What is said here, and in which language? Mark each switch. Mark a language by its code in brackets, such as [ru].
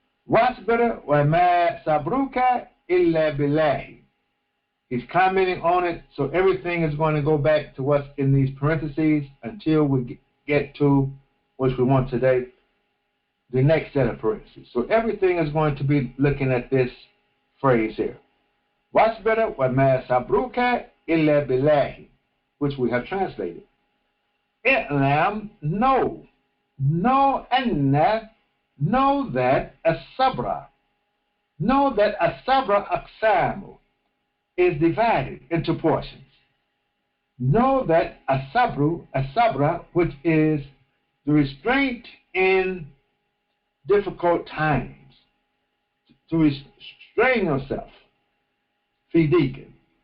[ar] وَاصْبِرْ وَمَا صَبْرُكَ إِلَّا بِاللَّهِ. [en] He's commenting on it, so everything is going to go back to what's in these parentheses until we get to what we want today, the next set of parentheses. So everything is going to be looking at this phrase here. [ar] وَاصْبِرْ وَمَا صَبْرُكَ إِلَّا بِاللَّهِ, [en] which we have translated. إِعْلَمْ, know أَنَّ, know that as-sabra, know that as-sabra aqsamu, is divided into portions. Know that as-sabra, which is the restraint in difficult times, to restrain yourself, fi deacon.